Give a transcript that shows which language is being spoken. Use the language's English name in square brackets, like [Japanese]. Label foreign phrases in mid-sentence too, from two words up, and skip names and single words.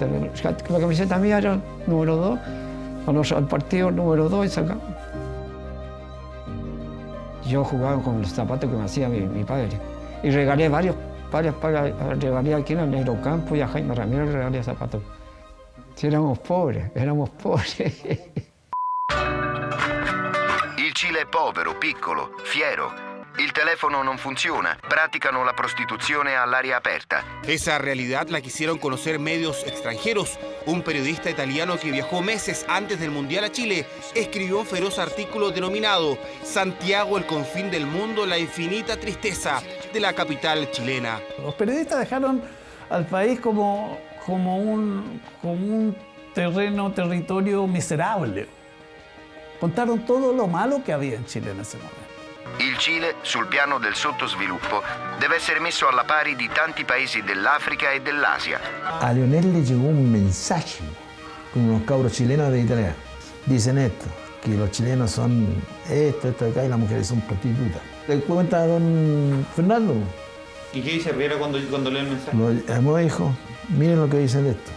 [Spanish] La camiseta mía era número 2, cuando el partido número 2 y sacaba. Yo jugaba con los zapatos que me hacía mi padre. Y regalé varios regalé aquí en el Negro Campo y a Jaime Ramírez regalé zapatos. Si éramos pobres. [Italian] Il Cile è povero, piccolo, fiero. Il telefono non funziona. Praticano la prostituzione all'aria aperta. [Spanish] Esa realidad la quisieron conocer medios extranjeros. Un periodista italiano que viajó meses antes del Mundial a Chile escribió un feroz artículo denominado Santiago, el confín del mundo, la infinita tristeza de la capital chilena. Los periodistas dejaron al país como un territorio miserable. Contaron todo lo malo [Italian] che aveva in Cile [Spanish] in ese momento. [Italian] Il Cile, sul piano del sottosviluppo, deve essere messo alla pari di tanti paesi dell'Africa e dell'Asia. [Spanish] A Lionel le llegó un mensaje con unos cabros chilenos de Italia. Dicen esto, que los chilenos son esto de acá y las mujeres son prostitutas. Le cuenta a don Fernando. ¿Y qué dice Riera cuando lee el mensaje? Lo llamó y dijo, miren lo que dicen de esto.